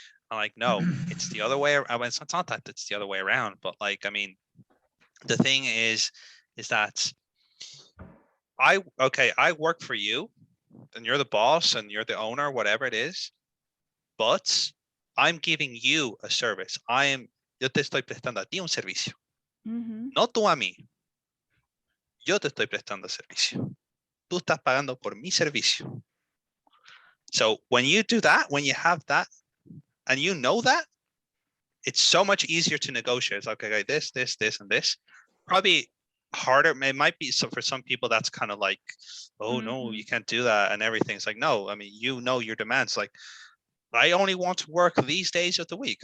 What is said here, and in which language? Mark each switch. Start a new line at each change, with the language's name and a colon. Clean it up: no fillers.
English: I'm like, no, it's the other way around. I mean, it's not that it's the other way around, but like, I mean, the thing is that I work for you, and you're the boss and you're the owner, whatever it is, but I'm giving you a service.
Spanish: Yo te estoy prestando a ti un servicio, no tú a mí. Yo te estoy prestando servicio. Tú estás pagando por mi servicio.
English: So when you do that, when you have that, and you know that, it's so much easier to negotiate. It's like, okay, this, and this. Probably harder. It might be so for some people that's kind of like, oh no, you can't do that and everything. It's like, no, I mean, you know your demands. Like, I only want to work these days of the week.